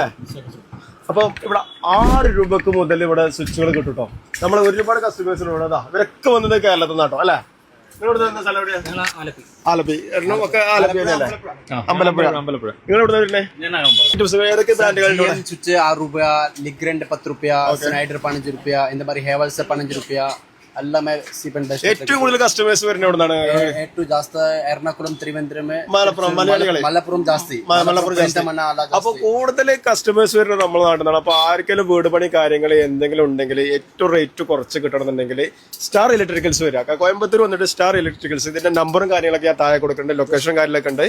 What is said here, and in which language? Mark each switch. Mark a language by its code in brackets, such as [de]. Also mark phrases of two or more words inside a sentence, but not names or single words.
[ml] അപ്പൊ ഇവിടെ 6 രൂപക്ക് മുതൽ ഇവിടെ സ്വിച്ചുകൾ കിട്ടും കേട്ടോ. നമ്മൾ ഒരുപാട് കസ്റ്റമേഴ്സിന് ഇവിടെ ഇവരൊക്കെ വന്നത് കേരളത്തിൽ നിന്നാട്ടോ അല്ലെ. ആലപ്പി ഒക്കെ ആലപ്പി തന്നെയല്ലേ? അമ്പലപ്പുഴ. നിങ്ങൾ ഇവിടെ വരുന്നേ ഏതൊക്കെ ബ്രാൻഡുകളുണ്ട്? സ്വിച്ച് 6 രൂപ, ലിഗ്രൻഡ് 10 രൂപ, സ്നൈഡർ 15 രൂപ, [ta] இந்த மாதிரி ஹேவல்ஸ் 15 രൂപ. எல்லாமே [en] cheap and best. [ml] ഏറ്റവും കൂടുതൽ കസ്റ്റമേഴ്സ് വരുന്നത് എവിടുന്നാണ്? ഏറ്റവും ജാസ്തി എറണാകുളം, തിരുവനന്തപുരം, മലപ്പുറം ജാസ്തി. അപ്പൊ കൂടുതൽ കസ്റ്റമേഴ്സ് വരുന്നത് നമ്മുടെ നാട്ടിൽ നിന്നാണ്. അപ്പൊ ആർക്കെങ്കിലും വീട് പണി കാര്യങ്ങൾ എന്തെങ്കിലും ഉണ്ടെങ്കിൽ ഏറ്റവും റേറ്റ് കുറച്ച് കിട്ടണമെന്നുണ്ടെങ്കിൽ സ്റ്റാർ ഇലക്ട്രിക്കൽസ് വരിക. കോയമ്പത്തൂർ വന്നിട്ട് സ്റ്റാർ ഇലക്ട്രിക്കൽസ്. ഇതിന്റെ നമ്പറും കാര്യങ്ങളൊക്കെ ഞാൻ താഴെ കൊടുക്കുന്നുണ്ട്, ലൊക്കേഷൻ കാര്യങ്ങളൊക്കെ ഉണ്ട്.